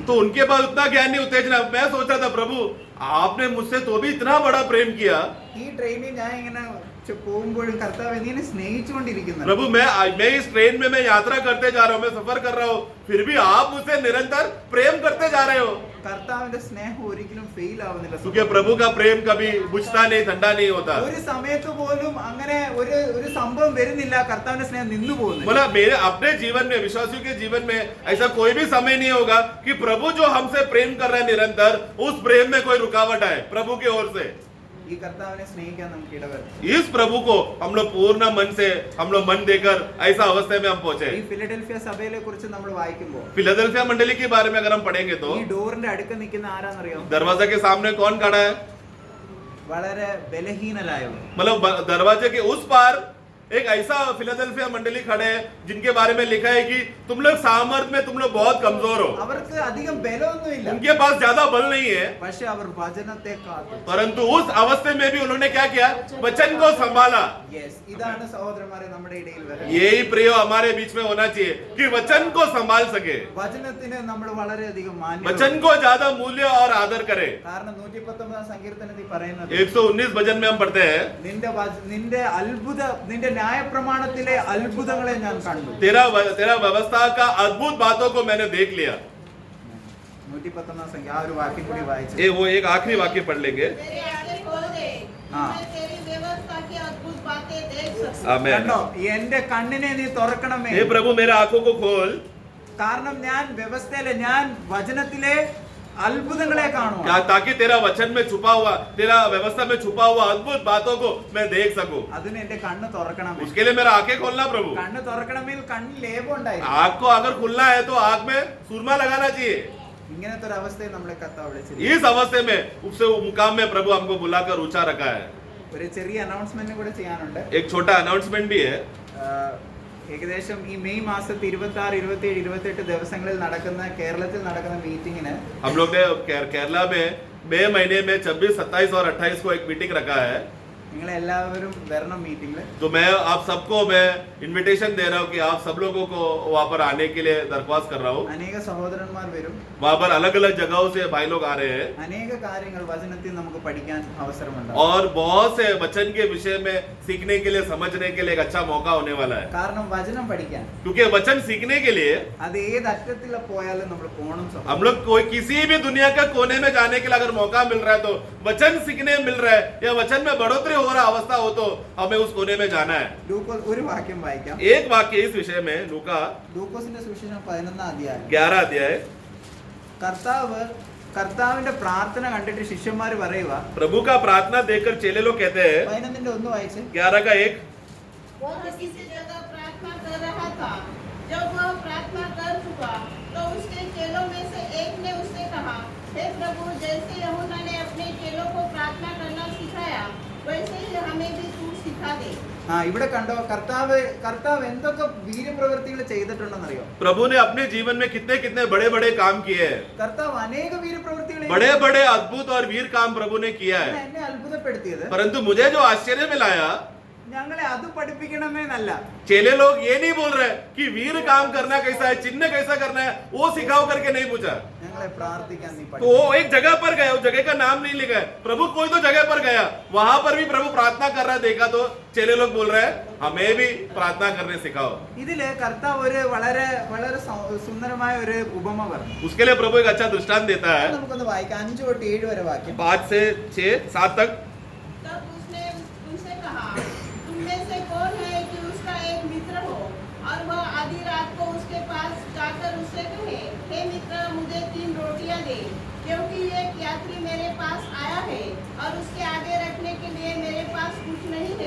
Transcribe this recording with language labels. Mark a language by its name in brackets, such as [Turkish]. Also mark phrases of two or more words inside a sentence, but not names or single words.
[Hindi] तो उनके पास उतना ज्ञान नहीं, उत्तेजना. मैं सोच रहा था, प्रभु आपने मुझसे तो भी इतना बड़ा प्रेम किया. [Malayalam] ഈ ട്രെയിനിൽ ഞാൻ ഇങ്ങനെ പോകുമ്പോഴും കർത്താവേ നീ എന്നെ സ്നേഹിച്ചുകൊണ്ടിരിക്കുന്നു. [Hindi] प्रभु मैं इस ट्रेन में मैं यात्रा करते जा रहा हूँ, मैं सफर कर रहा हूँ, फिर भी आप मुझसे निरंतर प्रेम करते जा रहे हो. [Malayalam] കർത്താവിന്റെ സ്നേഹം ഒരിക്കലും ഫെയിൽ ആവുന്നില്ല. [Hindi] क्योंकि प्रभु का प्रेम कभी बुझता नहीं, ठंडा नहीं होता. [Malayalam] ഒരു സമയത്ത് പോലും അങ്ങനെ ഒരു സംഭവം വരുന്നില്ല, കർത്താവിന്റെ സ്നേഹം നിന്നു പോകുന്നു. [Hindi] मतलब मेरे अपने जीवन में, विश्वासियों के जीवन में ऐसा कोई भी समय नहीं होगा कि प्रभु जो हमसे प्रेम कर रहा है निरंतर, उस प्रेम में कोई रुकावट आए प्रभु की ओर से. [Malayalam] ഈ കർത്താവിനെ സ്നേഹിക്കാൻ നമുക്ക് ഇടവരും. [Hindi] इस प्रभु को हम लोग पूर्ण मन से, हम लोग मन देकर ऐसा अवस्था में हम पहुंचे. [Malayalam] ഈ ഫിലഡൽഫിയ സഭയെ കുറിച്ച് നമ്മൾ വായിക്കുമ്പോൾ [Hindi] फिलाडेल्फिया मंडली के बारे में अगर हम पढ़ेंगे तो [Malayalam] ഈ ഡോറിന്റെ അടുക്ക നിൽക്കുന്ന ആരാന്നറിയോ? [Hindi] दरवाजा के सामने कौन खड़ा है? [Malayalam] വളരെ ബലഹീനരായവർ. [Hindi] मतलब दरवाजे के उस पार एक ऐसा फिलाडेल्फिया मंडली खड़े हैं जिनके बारे में लिखा है कि तुम लोग सामर्थ्य में तुम लोग बहुत कमजोर हो. [Malayalam] അവർക്ക് അധികം ബലമൊന്നുമില്ല, [Hindi] उनके पास ज्यादा बल नहीं है, [Malayalam] പക്ഷെ അവർ വചനത്തെ കാത്തു. [Hindi] परंतु उस अवस्थे में भी उन्होंने क्या किया? वचन को संभाला. [Malayalam] ഇതാണ് സഹോദരന്മാരെ നമ്മുടെ ഇടയിൽ വരുന്നത്. [Hindi] यही प्रिय हमारे बीच में होना चाहिए कि वचन को संभाल सके, [Malayalam] വചനത്തിന് നമ്മൾ വളരെയധികം മാന്യത. [Hindi] वचन को ज्यादा मूल्य और आदर करे. [Malayalam] കാരണം 119 സങ്കീർത്തനത്തിൽ പറയുന്നത് [Hindi] 119 भजन में हम पढ़ते हैं, [Malayalam] നിന്റെ ന്യായപ്രമാണത്തിലെ അത്ഭുതങ്ങളെ ഞാൻ കണ്ടു. [Hindi] तेरा व्यवस्था का अद्भुत बातों को मैंने देख लिया. [Malayalam] 119 സംഖ്യ ആ ഒരു വാക്യം കൂടി വായിച്ചു. [Hindi] वो एक आखिरी वाक्य पढ़ लेंगे. मेरे आंखें खोल दे, हाँ। मैं तेरी व्यवस्था की अद्भुत बातें देख सकूं. आमेन. [Malayalam] കണ്ടോ, എന്റെ കണ്ണിനെ നീ തുറക്കണമേ. [Hindi] हे प्रभु मेरे आंखों को खोल, [Malayalam] കാരണം ഞാൻ വ്യവസ്ഥയിലെ, ഞാൻ വചനത്തിലെ അത്ഭുതങ്ങളെ കാണുക. [Hindi] ताकि तेरा वचन में छुपा हुआ, तेरा व्यवस्था में छुपा हुआ अद्भुत बातों को मैं देख सकूं. [Malayalam] അതിന് എന്റെ കണ്ണ് തുറക്കണമേ. [Hindi] उसके लिए मेरा आंखें खोलना प्रभु. [Malayalam] കണ്ണ് തുറക്കണമെങ്കിൽ കണ്ണിൽ ലേപം ഉണ്ടായിരുന്നു. [Hindi] आंख को अगर खुलना है तो आंख में सुरमा लगाना चाहिए. [Malayalam] ഇങ്ങനത്തെ ഒരു അവസ്ഥയെ നമ്മളെ കർത്താവ് വിളിച്ചിരുന്നു. [Hindi] इस अवस्थे में उससे मुकाम में प्रभु हमको बुलाकर ऊंचा रखा है. [Malayalam] ഒരു ചെറിയ അനൗൺസ്മെന്റ് കൂടെ ചെയ്യാനുണ്ട്. [Hindi] एक छोटा अनाउंसमेंट भी है. [Malayalam] ഏകദേശം ഈ മെയ് മാസത്തെ 26, 27, 28 ദിവസങ്ങളിൽ കേരളത്തിൽ നടക്കുന്ന മീറ്റിംഗിന് [Hindi] हम लोग ने केरला में मई महीने में 26, 27 और 28 को एक मीटिंग रखा है. [Malayalam] നിങ്ങൾ എല്ലാവരും വരണം മീറ്റിംഗിൽ. [Hindi] तो मैं आप सबको मैं इनविटेशन दे रहा हूँ कि आप सब लोगों को वहाँ पर आने के लिए दरख्वास्त कर रहा हूँ. [Malayalam] അനേക സഹോദരന്മാർ വരും. [Hindi] वहाँ पर अलग अलग जगहों से भाई लोग आ रहे हैं [Malayalam] അനേക കാര്യങ്ങൾ വചനത്തിൽ നമുക്ക് പഠിക്കാൻ അവസരമുണ്ടാകും. [Hindi] और बहुत से वचन के विषय में सीखने के लिए समझने के लिए एक अच्छा मौका होने वाला है. [Malayalam] കാരണം വചനം പഠിക്കാൻ [Hindi] क्योंकि वचन सीखने के लिए [Malayalam] അത് ഏത് അറ്റത്തിൽ പോയാലും നമ്മൾ പോകണം. [Hindi] हम लोग कोई किसी भी दुनिया के कोने में जाने के लिए अगर मौका मिल रहा है तो वचन सीखने मिल रहा है या वचन में बढ़ोतरी हो रहा अवस्था हो तो हमें उस कोने में जाना है. [Malayalam] ലൂക്കോസ് ഒരു വാക്യം വായിക്കാം. [Hindi] एक वाक्य इस विषय में लूका [Malayalam] ലൂക്കോസിന്റെ സുവിശേഷം 11-ാം അധ്യായം. [Hindi] 11 अध्याय. [Malayalam] കർത്താവിന്റെ പ്രാർത്ഥന കണ്ടിട്ട് ശിഷ്യന്മാർ പറയുക, [Hindi] प्रभु का प्रार्थना देखकर चेले लोग कहते हैं [Malayalam] 11-ന്റെ 1 വായിച്ച്. [Hindi] 11 का 1. वह वह किसी जगह प्रार्थना कर रहा था. जब वह प्रार्थना कर चुका तो उसके चेलों में से एक ने उससे कहा, हे प्रभु, जैसे यूहन्ना ने अपने चेलों को प्रार्थना करना सिखाया वैसे ही हमें भी तू सिखा दे. [Malayalam] ഇവിടെ കണ്ടോ, കർത്താവ് എന്തൊക്കെ വീര്യപ്രവൃത്തികൾ ചെയ്തിട്ടുണ്ടെന്നറിയോ? [Hindi] प्रभु ने अपने जीवन में कितने कितने बड़े बड़े काम किए हैं. [Malayalam] കർത്താവ് അനേക വീര്യപ്രവൃത്തികൾ [Hindi] बड़े बड़े अद्भुत और वीर काम प्रभु ने किया है. [Malayalam] എന്നെ അത്ഭുതപ്പെടുത്തിയത് [Hindi] परंतु मुझे जो आश्चर्य में लाया, [Malayalam] ഞങ്ങളെ അത് പഠിപ്പിക്കണമേ എന്നല്ല. [Hindi] चेले लोग ये नहीं बोल रहे कि वीर काम करना कैसा है, चिन्ह कैसा करना है, वो सिखाओ करके नहीं पूछा. [Malayalam] ഞങ്ങളെ പ്രാർത്ഥിക്കാൻ നീ [Hindi] तो [Malayalam] പഠിപ്പിക്കണം. [Hindi] वो एक जगह पर गया, उस जगह का नाम नहीं लिखा है. प्रभु कोई तो जगह पर गया, वहां पर भी प्रभु प्रार्थना कर रहा है. देखा तो चेले लोग बोल रहे हैं हमें भी प्रार्थना करने सिखाओ. [Malayalam] ഇതില് കർത്താവ് ഒരു വളരെ വളരെ സുന്ദരമായ ഒരു ഉപമ പറഞ്ഞു. [Hindi] उसके लिए प्रभु एक अच्छा दृष्टांत देता है. [Malayalam] നമുക്കൊന്ന് വായിക്കാം. 5 തൊട്ട് 7 വരെ വാക്യം. [Hindi] 5 से 6 7 तक. तब उसने उनसे कहा, तुम में से कौन है कि उसका एक मित्र हो और वह आधी रात को उसके पास जाकर उससे कहे, हे मित्र, मुझे 3 रोटियां दे, क्योंकि एक यात्री मेरे पास आया है और उसके आगे रखने के लिए मेरे पास कुछ नहीं है.